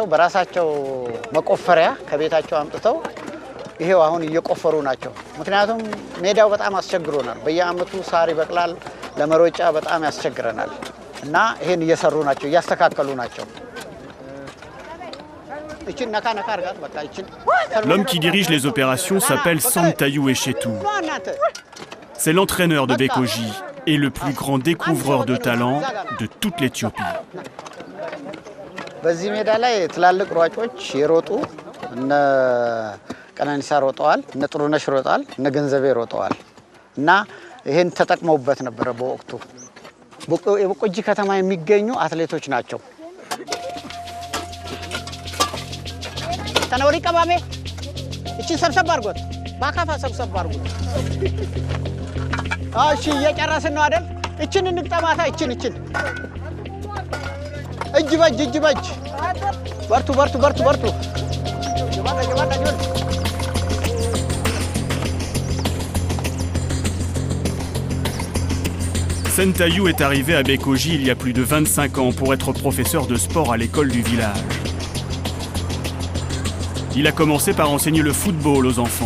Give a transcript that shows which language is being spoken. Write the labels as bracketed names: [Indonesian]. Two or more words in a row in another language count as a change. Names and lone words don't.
[Amharic] በራሳቸው መቆፈሪያ ከቤታቸው አምጥተው ይሄው አሁን እየቆፈሩ ናቸው። ምክንያቱም ሜዳው በጣም አስቸግሮናል። በየአመቱ ሳር ይበቅላል፣ ለመሮጫ በጣም ያስቸግረናል እና ይሄን እየሰሩ ናቸው፣ እያስተካከሉ ናቸው። [French] L'homme qui dirige les opérations s'appelle Santayou Eshetou. C'est l'entraîneur de Bekoji et le plus grand découvreur de talent de toute l'Éthiopie. [Amharic] በዚህ ሜዳ ላይ ትላልቅ ሯጮች የሮጡ እነ ቀነኒሳ ሮጠዋል፣ እነ ጥሩነሽ ሮጠዋል፣ እነ ገንዘቤ ሮጠዋል እና ይሄን ተጠቅመውበት ነበር በወቅቱ። የበቆጂ ከተማ የሚገኙ አትሌቶች ናቸው። ተነወሪ ቀባሜ እቺ ሰብሰብ አድርጎት ባካፋ ሰብሰብ አድርጎት። እሺ እየጨረስን ነው አይደል? እቺን እንቅጠማታ እቺን እጅ በእጅ በርቱ በርቱ በርቱ በርቱ። [French] Santayou est arrivé à Bekoji il y a plus de 25 ans pour être professeur de sport à l'école du village. Il a commencé par enseigner le football aux enfants.